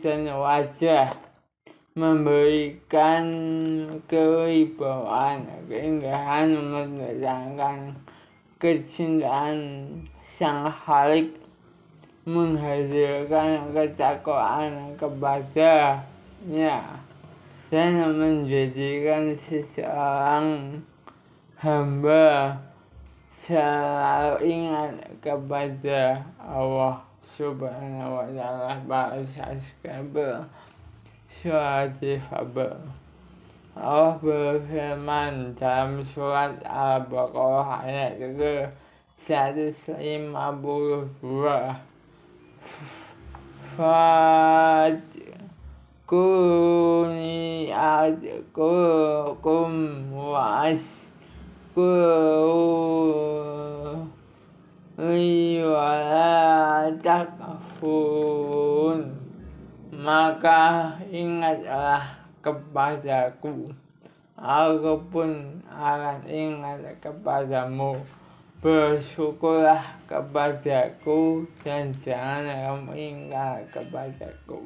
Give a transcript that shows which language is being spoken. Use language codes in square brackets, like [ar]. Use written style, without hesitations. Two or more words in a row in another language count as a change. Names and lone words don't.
[id] dan wajah, memberikan kewibawaan, keindahan, mendatangkan kecintaan Sang Khalik, menghadirkan ketakwaan kepadanya, dan menjadikan seseorang hamba selalu ingat kepada Allah [ar] سبحانه وتعالى. Bahasa subscriber surat difabel. [id] Allah berfirman dalam surat Al-Baqarah ayat ke-152. [ar] فاذكروني أذكركم واشكروا لي ولا تكفرون. [id] Maka ingatlah kepadaku, aku pun akan ingat kepadamu. Bersyukurlah kepadaku dan jangan kamu ingkar kepadaku.